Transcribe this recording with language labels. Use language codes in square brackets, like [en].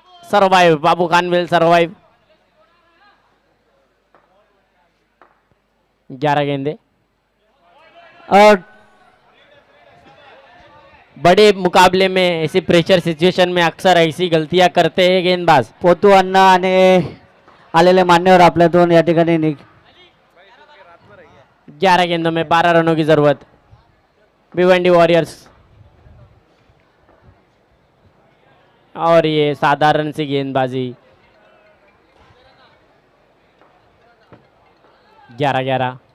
[en] Survive, Babu Khan will survive. [hi] 11 गेंदे। और बड़े मुकाबले में ऐसी प्रेशर सिचुएशन में अक्सर ऐसी गलतियां करते हैं गेंदबाज। [mr] पोतू अण्णा आणि आलेले मान्यवर आपल्यातून या ठिकाणी [hi] 11 गेंदों में 12 रनों की जरूरत भिवंडी वॉरियर्स। और ये साधारण सी गेंदबाजी। 11-11।